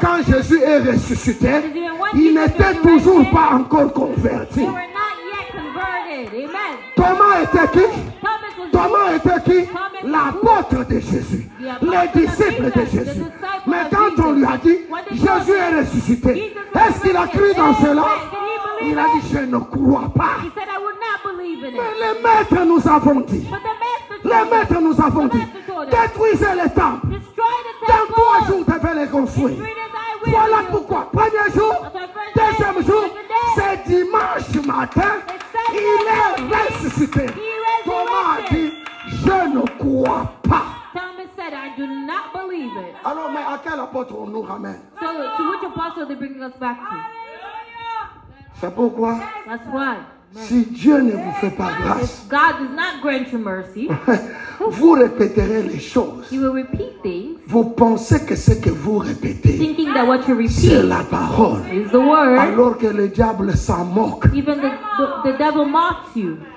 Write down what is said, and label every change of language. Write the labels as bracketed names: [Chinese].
[French] quand Jésus est ressuscité, [English] Even when [French] il [English] Jesus [French] n'était [English] resurrected, [French] toujours pas encore converti. [English] They were not yet converted. Amen. [French] Thomas était qui? [English] Thomas was [French] Thomas était qui? [English] Thomas [French] L'apôtre de Jésus, [English] The apostle [French] les [English] of [French] disciples de [English] Jesus, the [French] Jésus. [English] disciple [French] Mais [English] of [French] quand on lui a dit, [English] when they told [French] Jésus [English] him, [French] est ressuscité, [English] Jesus was [French] est-ce qu'il a cru dans [English] resurrected? [French] cela? [English] Did he believe [French] Il a dit, [English] it? [French] je ne crois pas. [English] He said, I would not believe in [French] Mais [English] it. [French] les maîtres nous avons dit, [English] But the master [French] les [English] told him, [French] maîtres nous avons dit, détruisez les temples. [English] destroy the [French] Dans 3 [English] temple. [French] jours, je vais les construire. [English] 3 days I will [French] Voilà [English] do. [French] pourquoi, premier jour, deuxième jour, c'est dimanche matin, il est ressuscité. Thomas a dit, je ne crois pas. [English] Thomas said, I do not believe it. [French] Alors, mais à quel apôtre on nous ramène? [English] So, to which apostle are they bringing us back to? [French] C'est pourquoi, [English] That's why. [French] si Dieu ne vous fait pas grâce, [English] If God does not grant you mercy, [French] vous répéterez les choses. [English] He will repeat things, [French] Vous pensez que ce que vous répétez, [English] thinking that what you [French] c'est [English] repeat [French] la parole. [English] is the word. [French] Alors que le diable s'en moque. [English] Even the devil mocks you.